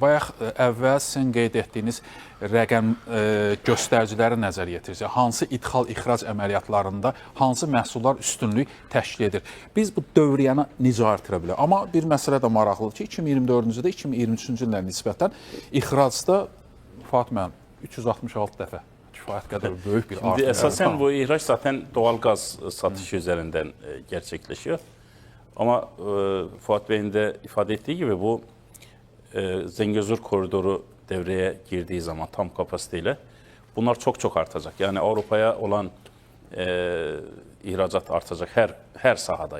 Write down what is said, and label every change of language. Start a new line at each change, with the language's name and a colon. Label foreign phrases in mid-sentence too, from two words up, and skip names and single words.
Azerbaijani: Bayaq əvvəl sizin qeyd etdiyiniz rəqəm göstəriciləri nəzər yetirirsək, hansı ixrac əməliyyatlarında hansı məhsullar üstünlük təşkil edir. Biz bu dövriyyəni necə artıra bilərik? Amma bir məsələ də maraqlıdır ki, 2024-cü ildə 2023-cü illərə nisbətən ixracda Fuad müəllim 366 dəfə kifayət qədər böyük bir artım.
Turkish: Əsasən bu ihraç zaten doğal gaz satışı üzərindən gerçekleşiyor. Ama Fuat Bey'in de ifade ettiği gibi bu Zengezur koridoru devreye girdiği zaman tam kapasiteyle bunlar çok artacak. Yani Avrupa'ya olan ihracat artacak her sahada.